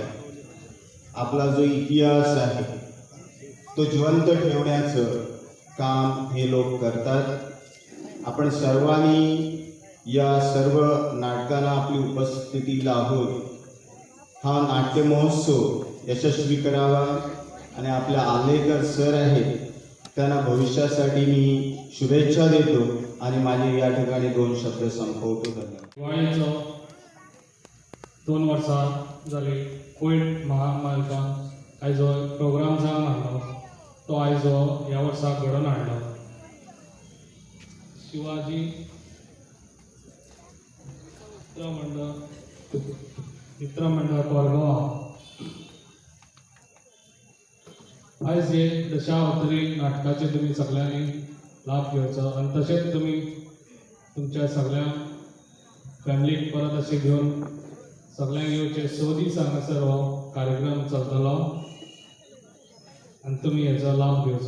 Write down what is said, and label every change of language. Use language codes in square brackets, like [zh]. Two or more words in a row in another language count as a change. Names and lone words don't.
[mr] आपला जो इतिहास आहे, तो जिवंत ठेवण्याचं काम हे लोक करतात आपण सर्वांनी या सर्व नाटकांना आपली उपस्थिती लावून हा नाट्य महोत्सव यशस्वी करावा आणि आपल्या आलेकर सर आहेत त्यांना भविष्यासाठी मी शुभेच्छा देतो आणि माझे या ठिकाणी 2 शब्द संपवतो. धन्यवाद. [kok] दिवाळीचो 2 वर्सां जाली कोविड महामारीच्यान आयजो प्रोग्राम जावन हाडलो तो आयजो ह्या वर्सा घडोवन हाडलो. शिवाजी मित्रमंडळ कोरगांव आयज हे दशावतारी नाटकाचे तुमी सगळ्यांनी लाभ घेवचो आनी तशेंच तुमी तुमच्या सगळ्या फॅमिलीक परत अशें घेवन सगळ्यांक येवचे 6 दीस हांगासर हो कार्यक्रम चलतलो आनी तुमी हेचो लाभ घेवचो.